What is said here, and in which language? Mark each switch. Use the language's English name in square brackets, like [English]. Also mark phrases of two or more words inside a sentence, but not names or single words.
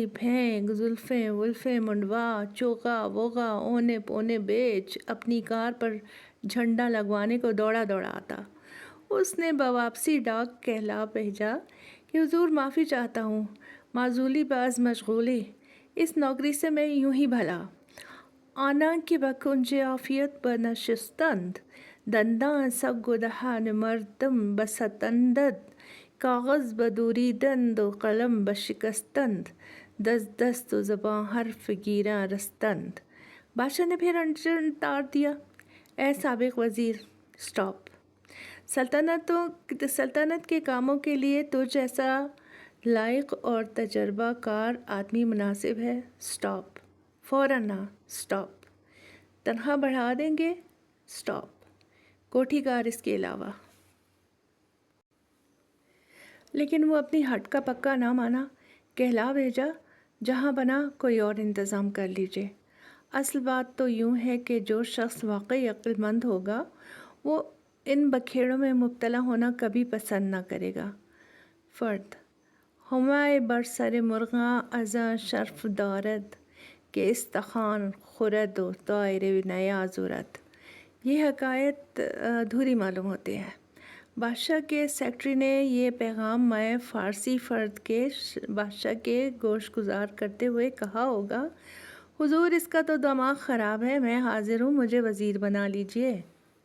[Urdu] پھینک زلفیں ولفیں منڈوا چوغا ووغا اونے پونے بیچ اپنی کار پر جھنڈا لگوانے کو دوڑا آتا، اس نے بواپسی ڈاک کہلا بھیجا کہ حضور معافی چاہتا ہوں، [Persian] معزولی باز مشغولی، [Urdu] اس نوکری سے میں یوں ہی بھلا آنا کہ [Persian] بکنج عافیت بنشستند، دنداں سگ و دہان مردم بستندد، کاغذ بدوریدند و قلم بشکستند، دست و زباں حرف گیراں رستند۔ [Urdu] بادشاہ نے پھر انجن تار دیا، اے سابق وزیر، سٹاپ، سلطنت کے کاموں کے لیے تجھ ایسا لائق اور تجربہ کار آدمی مناسب ہے، سٹاپ، فوراً نہ، سٹاپ، تنخواہ بڑھا دیں گے، سٹاپ، کوٹھی کار اس کے علاوہ۔ لیکن وہ اپنی ہٹ کا پکا نہ مانا، کہلا بھیجا جہاں بنا کوئی اور انتظام کر لیجئے۔ اصل بات تو یوں ہے کہ جو شخص واقعی عقل مند ہوگا وہ ان بکھیڑوں میں مبتلا ہونا کبھی پسند نہ کرے گا۔ [Persian] فرد ہمائے بر سر مرغاں ازاں شرف دارد کہ استخوان خورد و طائر نیاز اڑد۔ [Urdu] یہ حکایت ادھوری معلوم ہوتی ہے۔ بادشاہ کے سیکرٹری نے یہ پیغام میں فارسی فرد کے بادشاہ کے گوش گزار کرتے ہوئے کہا ہوگا، حضور اس کا تو دماغ خراب ہے، میں حاضر ہوں، مجھے وزیر بنا لیجئے۔